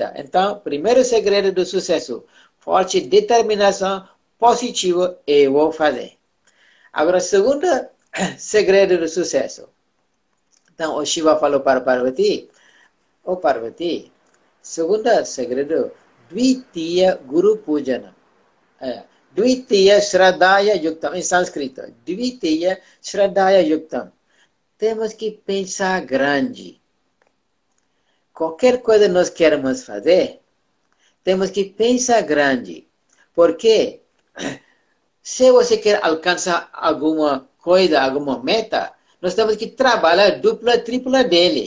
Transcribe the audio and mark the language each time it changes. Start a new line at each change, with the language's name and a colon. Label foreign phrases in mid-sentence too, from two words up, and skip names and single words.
Portuguese: Então, primeiro segredo do sucesso, forte determinação, positivo, eu vou fazer. Agora, segundo segredo do sucesso. Então, o Shiva falou para Parvati, Parvati, segundo segredo,
Sanskrit: Dvitiya Guru Pujana. Dvitiya Shraddhaya Yuktam,
Portuguese: em sânscrito.
Sanskrit: Dvitiya Shraddhaya Yuktam.
Portuguese: Temos que pensar grande. Qualquer coisa nós queremos fazer, temos que pensar grande. Porque se você quer alcançar alguma coisa, alguma meta, nós temos que trabalhar dupla, tripla dele.